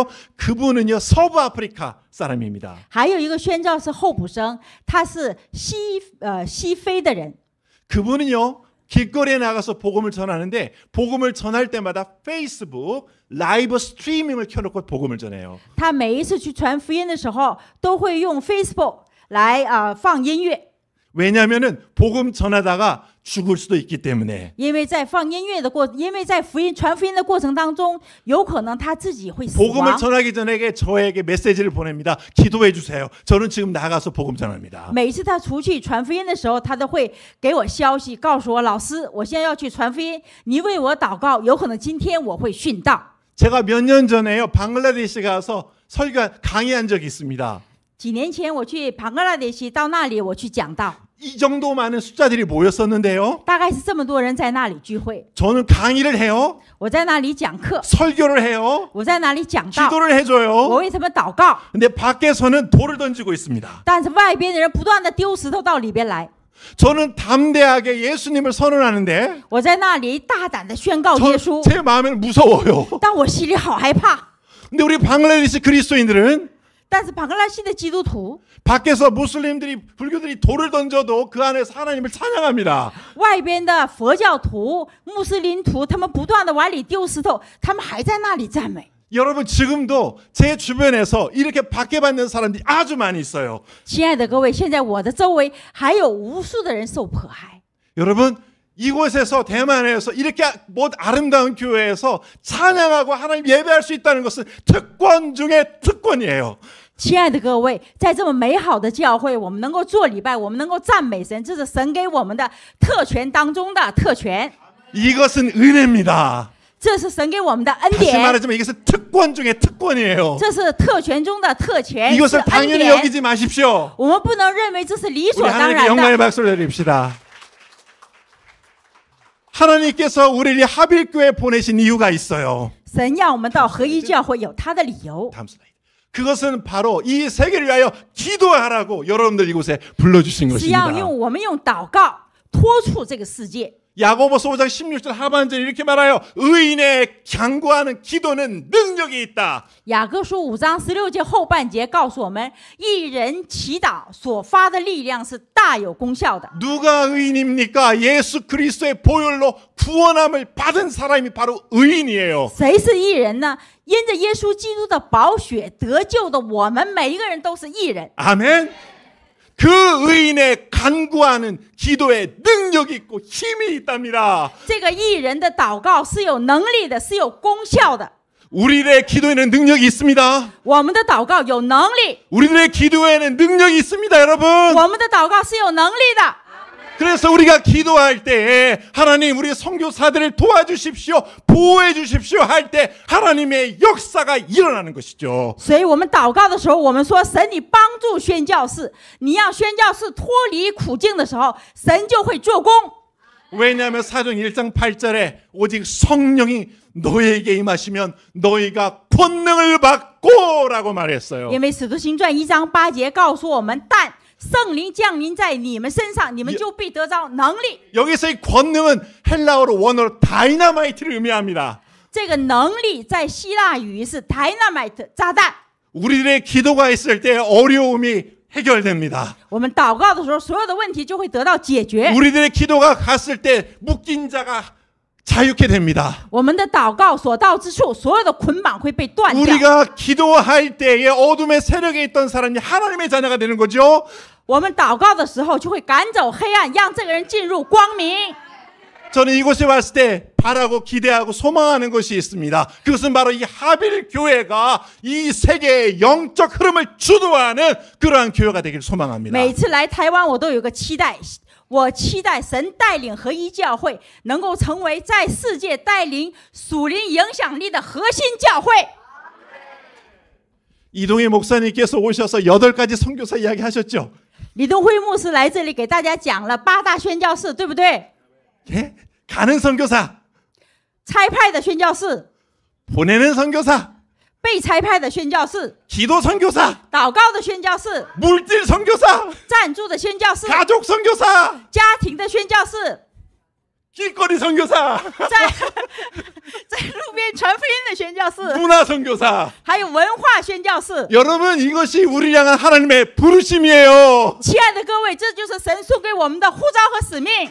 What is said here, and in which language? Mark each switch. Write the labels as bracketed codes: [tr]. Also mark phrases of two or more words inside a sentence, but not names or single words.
[ko] 그분은요 서부 아프리카 사람입니다. [zh] 还有一个宣教士候补生，他是西非的人。 [ko] 그분은요 길거리에 나가서 복음을 전하는데 복음을 전할 때마다 페이스북 라이브 스트리밍을 켜놓고 복음을 전해요. [zh] 他每一次去传福音的时候，都会用 Facebook 来放音乐。 [ko] 왜냐하면은 복음 전하다가 죽을 수도 있기 때문에. [zh] 因为在放音乐的因为在传福音的过程当中，有可能他自己会死 [ko] 복음을 [zh] 亡。 [ko] 전하기 전에 저에게 메시지를 보냅니다. 기도해 주세요. 저는 지금 나가서 복음 전합니다. [zh] 每一次他出去传福音的时候，他都会给我消息，告诉我老师，我现在要去传福音，你为我祷告，有可能今天我会殉道。 [ko] 제가 몇 년 전에요 방글라데시 가서 강의한 적이 있습니다. [zh] 几年前我去庞格拉迪西，到那里我去讲道， [ko] 이 정도 많은 숫자들이 모였었는데요. [zh] 大概是这么多人在那里聚会， [ko] 저는 강의를 해요. [zh] 我在那里讲课， [ko] 설교를 해요. [zh] 我在那里讲道， [ko] 기도를 [zh] 我 [ko] 해줘요. [zh] 为他们祷告， [ko] 근데 밖에서는 돌을 던지고 있습니다. [zh] 但是外边的人不断的丢石头到里边来， [ko] 저는 담대하게 예수님을 선언하는데 [zh] 我在那里大胆的宣告耶稣， [ko] 제 마음에는 무서워요. [zh] 但我心里好害怕。 [ko] 근데 우리 방글라데시 그리스도인들은 [zh] 但是旁拉西的基督徒 [ko] 밖에서 무슬림들이 불교들이 돌을 던져도 그 안에서 하나님을 찬양합니다. [zh] 外边的佛教徒、穆斯林徒，他们不断的往里丢石头，他们还在那里赞美。 [ko] 여러분 지금도 제 주변에서 이렇게 박해받는 사람들이 아주 많이 있어요. [zh] 亲爱的各位，现在我的周围还有无数的人受迫害。 [ko] 여러분 이곳에서 대만에서 이렇게 아름다운 교회에서 찬양하고 하나님 예배할 수 있다는 것은 특권 중에 특권이에요. [zh] 亲爱的各位，在这么美好的教会，我们能够做礼拜，我们能够赞美神，这是神给我们的特权当中的特权。 [ko] 이것은 은혜입니다. [zh] 这是神给我们的恩 [ko] 다시 [zh] 典， [ko] 말하자면 이것은 특권 중에 특권이에요. [zh] 这是特权中的特权，是 [ko] 이것을 [zh] 恩 [ko] 당연히 [zh] 典。 [ko] 여기지 마십시오. [zh] 我们不能认为这是理 [ko] 우리 [zh] 所当 [ko] 하나님께 [zh] 然 [ko] 영광의 [zh] 的。 [ko] 박수를 드립시다. 하나님께서 우리를 하빌교회 보내신 이유가 있어요. [zh] 神让我们到合一教会有他的理由， [ko] 다음 슬라이드. 그것은 바로 이 세계를 위하여 기도하라고 여러분들 이곳에 불러주신 [zh] 是要 [ko] 것입니다. [zh] 我们用祷告托出这个世界。 [ko] 야고보서 5장 16절 하반절에 이렇게 말하여 의인의 간구하는 기도는 능력이 있다. [zh] 雅各书5章16节后半节告诉我们，一人祈祷所发的力量是大有功效的。 [ko] 누가 의인입니까? 예수 그리스도의 보혈로 구원함을 받은 사람이 바로 의인이에요. [zh] 谁是义人呢？因着耶稣基督的宝血得救的我们每一个人都是义人。 [ko] 아멘. 그 의인의 간구하는 기도에 능력이 있고 힘이 있답니다. [zh] 这个义人的祷告是有能力的，是有功效的。 [ko] 우리의 기도에는 능력이 있습니다. [zh] 我们的祷告有能力， [ko] 우리들의 기도에는 능력이 있습니다, 여러분. [zh] 我们的祷告是有能力的。 [ko] 그래서 우리가 기도할 때에 하나님 우리 선교사들을 도와주십시오, 보호해 주십시오 할 때 하나님의 역사가 일어나는 것이죠. [zh] 所以我们祷告的时候，我们说神，你帮助宣教士，你让宣教士脱离苦境的时候，神就会做工。 [ko] 왜냐하면 사도행 1장 8절에 오직 성령이 너에게 임하시면 너희가 권능을 받고라고 말했어요. [zh] 因为使徒行传1章8节告诉我们，但圣灵降临在你们身上，你们就必得着能力。 [ko] 여기서 이 권능은 헬라어로 원어로 다이너마이트를 의미합니다. [zh] 这个能力在希腊语是 dynamite 炸弹。 [ko] 우리들의 기도가 있을 때 어려움이 해결됩니다. [zh] 我们祷告的时候，所有的问题就会得到解决。 [ko] 우리들의 기도가 갔을 때 묶인 자가 자유케 됩니다. [zh] 我们的祷告所到之处，所有的捆绑会被断掉。 [ko] 우리가 기도할 때에 어둠의 세력에 있던 사람이 하나님의 자녀가 되는 거죠. [zh] 我们祷告的时候，就会赶走黑暗，让这个人进入光明。 [ko] 저는 이곳에 왔을 때 바라고 기대하고 소망하는 것이 있습니다. 그것은 바로 이 하빌 교회가 이 세계의 영적 흐름을 주도하는 그러한 교회가 되길 소망합니다. [zh] 每次来台湾，我都有个期待，我期待神带领合一教会能够成为在世界带领属灵影响力的核心教会。 [ko] 이동희 목사님께서 오셔서 8가지 선교사 이야기 하셨죠? [zh] 李东辉牧师来这里给大家讲了8大宣教士，对不对？ [ko] 예? 가는 선교사, [zh] 差派的宣教士， [ko] 보내는 선교사, [zh] 被差派的宣教士， [ko] 기도 선교사, [zh] 祷告的宣教士， [ko] 물질 선교사, [zh] 赞助的宣教士， [ko] 가족 선교사, [zh] 家庭的宣教士， [ko] 길거리 선교사, [zh] 在路边传福音的宣教士， [ko] 문화 선교사. [zh] 还有文化宣教士。 [ko] 여러분 이것이 우리를 향한 하나님의 부르심이에요. [zh] 亲爱的各位，这就是神送给我们的呼召和使命。